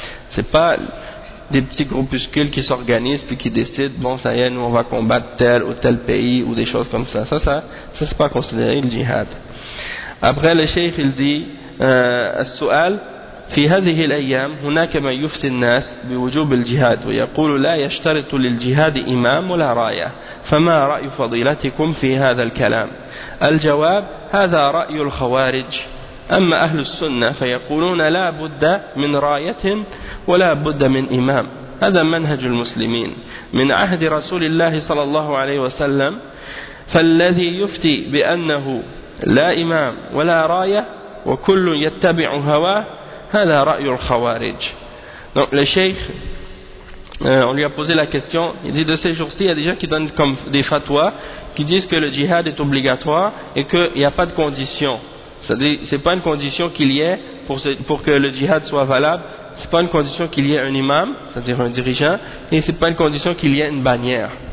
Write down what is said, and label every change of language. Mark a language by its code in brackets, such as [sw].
[fr] C'est pas des petits groupuscules qui s'organisent puis qui décident, bon, ça y est, nous on va combattre tel ou tel pays ou des choses comme ça. Ça c'est pas considéré le djihad. Après, le cheikh il dit, [ar] السؤال في هذه الأيام هناك من يفتي الناس بوجوب الجهاد ويقول لا يشترط للجهاد إمام ولا راية فما رأي فضيلتكم في هذا الكلام؟ الجواب هذا رأي الخوارج. أما أهل السنة فيقولون لا بد من راية ولا بد من إمام، هذا منهج المسلمين من عهد رسول الله صلى الله عليه وسلم، فالذي يفتي بأنه لا إمام ولا راية وكل يتبع هواه هذا رأي الخوارج. [fr] Donc le cheikh on lui a posé la question, il dit de ces jours-ci il y a des gens qui donnent comme des fatwas qui disent que le djihad est obligatoire et qu'il n'y a pas de condition. C'est-à-dire, c'est pas une condition qu'il y ait pour que le djihad soit valable. C'est pas une condition qu'il y ait un imam, c'est-à-dire un dirigeant, et c'est pas une condition qu'il y ait une bannière.